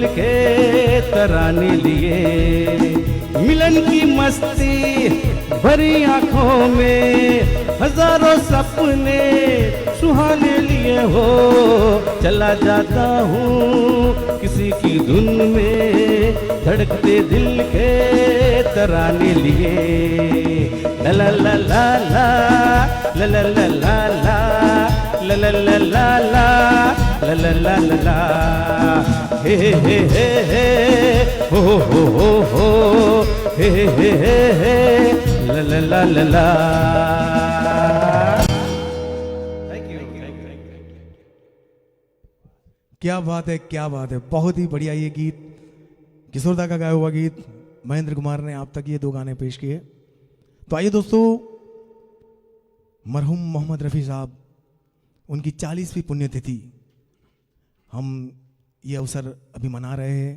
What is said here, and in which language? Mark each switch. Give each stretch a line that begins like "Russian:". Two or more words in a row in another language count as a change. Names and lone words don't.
Hindi: के तराने लिए मिलन की मस्ती भरी आंखों में हजारों सपने सुहाने लिए हो चला जाता हूँ किसी की धुन में धड़कते दिल के तराने लिए ला ला ला ला ला ला ला ला ला ला ला ला ला ला ला ला ला ला हे हे हे हे हो हो हे हे हे ला ला ला ला ला। क्या बात है, क्या बात है, बहुत ही बढ़िया ये गीत किशोरदा का गाया हुआ गीत महेंद्र कुमार ने आप तक ये दो गाने पेश किए। तो आइए दोस्तों, मरहूम मोहम्मद रफ़ी साहब उनकी 40वीं पुण्यतिथि हम ये अवसर अभी मना रहे हैं।